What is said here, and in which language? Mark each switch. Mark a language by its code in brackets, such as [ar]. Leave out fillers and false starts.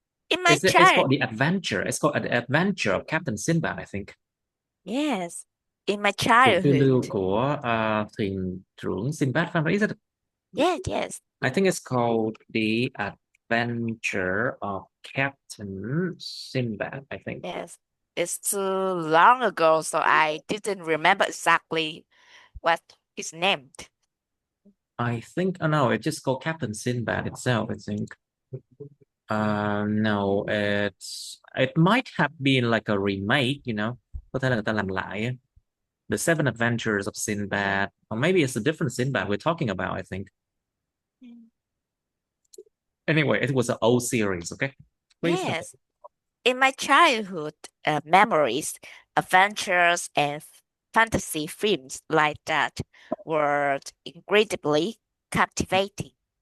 [en] It's called The Adventure. It's called The Adventure of Captain Sinbad, I think. Yes, in my [vi] Cuộc phiêu [en] childhood. [vi] lưu của thuyền trưởng Sinbad, [en] is it? Yes. I think it's called The Adventure of Captain Sinbad, I think. Yes. It's too long ago, so I didn't remember exactly what it's named. I think, no, it's just called Captain Sinbad itself, I think. No, it might have been like a remake, [vi] Có thể là người ta làm lại. [en] The Seven Adventures of Sinbad, or maybe it's a different Sinbad we're talking about, I think. Anyway, it was an old series, okay? Please. Yes. In my childhood memories, adventures and fantasy films like that were incredibly captivating.